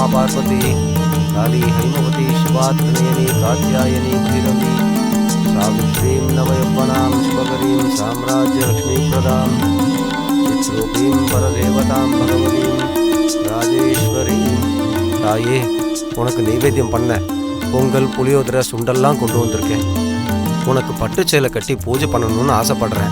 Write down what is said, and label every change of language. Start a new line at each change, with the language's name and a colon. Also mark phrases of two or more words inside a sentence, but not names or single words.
Sanskrit: पार्वती काली हैमवती शिवा त्रिनयनी कात्यायनी धीरवी सावित्रीं नवयौवनां शुभकरीं साम्राज्यलक्ष्मीप्रदां चित्रूपीं परदेवतां भगवतीं राजेश्वरीं.
Tamil: தாயே, உனக்கு நைவேத்தியம் பண்ண பொங்கல் புளியோதரை சுண்டெல்லாம் கொண்டு வந்திருக்கேன். உனக்கு பட்டு சேலை கட்டி பூஜை பண்ணணும்னு ஆசைப்படுறேன்.